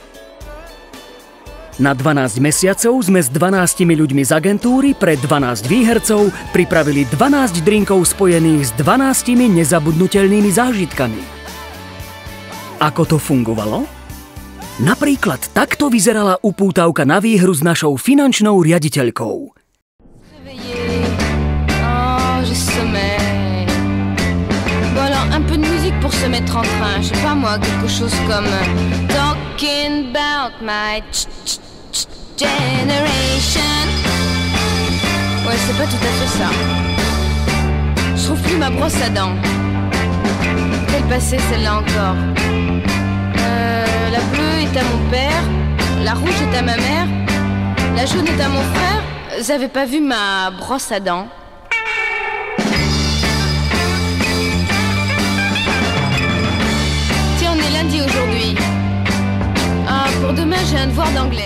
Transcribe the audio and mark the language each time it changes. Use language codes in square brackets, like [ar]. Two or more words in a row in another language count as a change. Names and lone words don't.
[sk] Na 12 mesiacov sme s 12 ľuďmi z agentúry pre 12 výhercov pripravili 12 drinkov spojených s 12 nezabudnutelnými zážitkami. Ako to fungovalo? Napríklad takto vyzerala upútavka na výhru s našou finančnou riaditeľkou. [fr] Un peu de musique pour se mettre en train, je sais pas moi, quelque chose comme Talking about my generation. Ouais, c'est pas tout à fait ça. Je trouve plus ma brosse à dents. Quelle passée celle-là encore? La bleue est à mon père, la rouge est à ma mère, la jaune est à mon frère. J'avais pas vu ma brosse à dents. Aujourd'hui. A pour demain, j'ai un devoir d'anglais.